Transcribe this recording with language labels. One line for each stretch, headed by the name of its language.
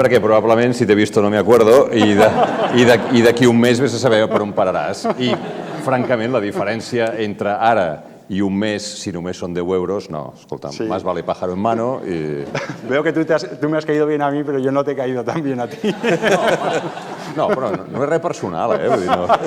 Catalan: perquè probablement, si t'he
Spanish: visto no me acuerdo,
Catalan: i d'aquí un mes vés a saber per on pararàs. I, francament, la diferència entre ara i un mes, si només són 10 euros, no, escolta'm, Sí.
Spanish: más vale pájaro en mano i... Veo que tú me has caído bien a mí, pero yo no te he caído tan bien a ti.
Catalan: No, però no és res personal, Vull dir, no.